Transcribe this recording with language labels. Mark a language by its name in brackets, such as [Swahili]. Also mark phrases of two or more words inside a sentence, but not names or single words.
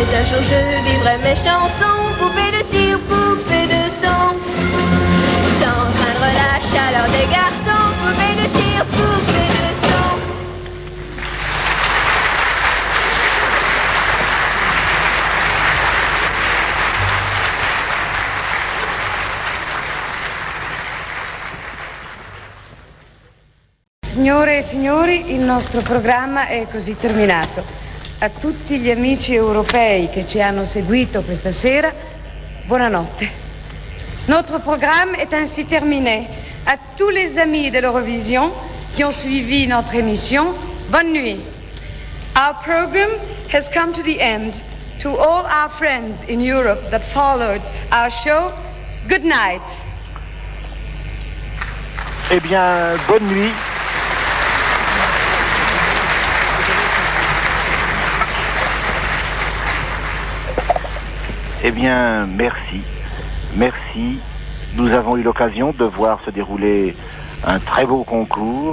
[French] jour je vivrai mes chansons, poupée de cire, poupée de son. Sans craindre la chaleur des garçons, poupée de cire, poupée de son. [Italian] Signore e signori, il nostro programma è così terminato. A tutti gli amici europei che ci hanno seguito questa sera, buonanotte. [French] Notre programme est ainsi terminé. À tous les amis de l'Eurovision qui ont suivi notre émission, bonne nuit. [English] Our program has come to the end. To all our friends in Europe that followed our show, good night. [French] Eh bien, bonne nuit. Eh bien, merci. Merci. Nous avons eu l'occasion de voir se dérouler un très beau concours.